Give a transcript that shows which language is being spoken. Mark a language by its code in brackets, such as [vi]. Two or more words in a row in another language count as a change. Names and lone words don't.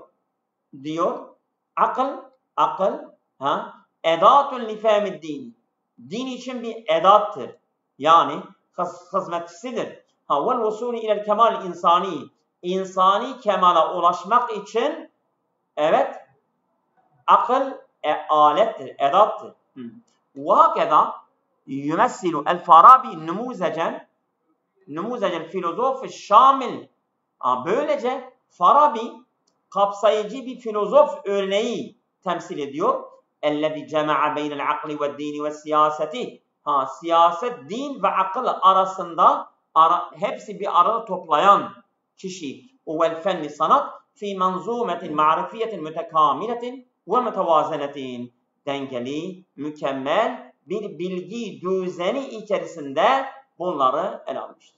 [ar] Diyor العقل أداة لفهم الدين. [tr] Din için bir edattır. Yani hizmetçisidir. [ar] والوصول إلى الكمال الإنساني. [tr] insani kemala ulaşmak için evet akıl alettir, edattır. [ar] وهكذا يمثل الفارابي نموذج الفيلسوف الشامل. [tr] Böylece Farabi kapsayıcı bir filozof örneği temsil ediyor. [ar] اَلَّذِي جَمَعَ بَيْنَ الْعَقْلِ وَالدِّينِ وَالسِّيَاسَةِ. [tr] Siyaset, din ve akıl arasında hepsi bir arada toplayan kişi. [ar] وَالْفَنِّ sanat في منظومة معرفية متكاملة ومتوازنة. [tr] Dengeli, mükemmel bir bilgi düzeni içerisinde bunları ele almıştır.